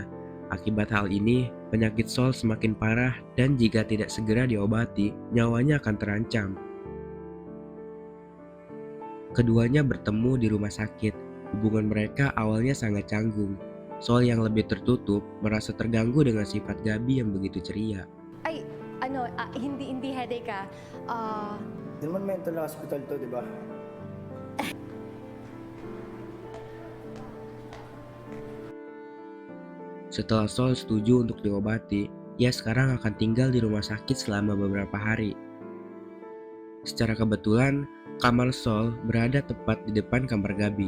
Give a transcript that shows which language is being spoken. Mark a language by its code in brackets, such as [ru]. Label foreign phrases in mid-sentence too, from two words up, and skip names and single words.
[id] Akibat hal ini, penyakit Sol semakin parah dan jika tidak segera diobati, nyawanya akan terancam. Keduanya bertemu di rumah sakit. Hubungan mereka awalnya sangat canggung. Sol yang lebih tertutup merasa terganggu dengan sifat Gabi yang begitu ceria. [tl] Ay, hindi headache ah. Di naman mental na hospital to, di ba? [id] Setelah Sol setuju untuk diobati, ia sekarang akan tinggal di rumah sakit selama beberapa hari. Secara kebetulan, kamar Sol berada tepat di depan kamar Gabi.